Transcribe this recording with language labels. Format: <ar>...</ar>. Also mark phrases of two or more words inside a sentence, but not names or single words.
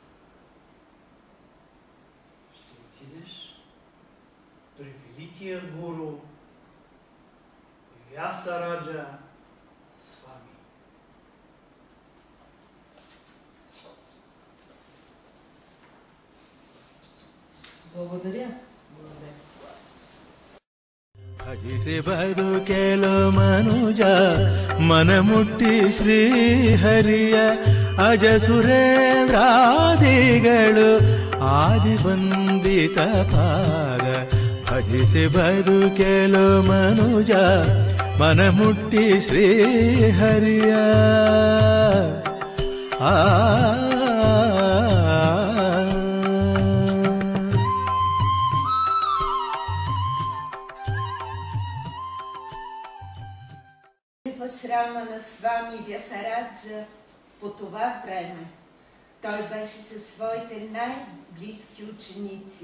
<bg>Ще отидеш при великия гуру Вясараджа Свами. Благодаря, Гурудев.</bg> <kn>ಭಜಿಸಿ ಬದುಕೆಲು ಮನುಜ ಮನಮುಟ್ಟಿ ಶ್ರೀಹರಿಯ ಅಜ ಸುರೇಂದ್ರಾದಿಗಳು ಆದಿ ಬಂದಿತ ಪಾದ ಭಜಿಸಿ ಬದುಕೆಲು ಮನುಜ ಮನಮುಟ್ಟಿ ಶ್ರೀಹರಿಯ</kn> <bg>В шрама на Свами Вясараджа по това време той беше със своите най-близки ученици.</bg>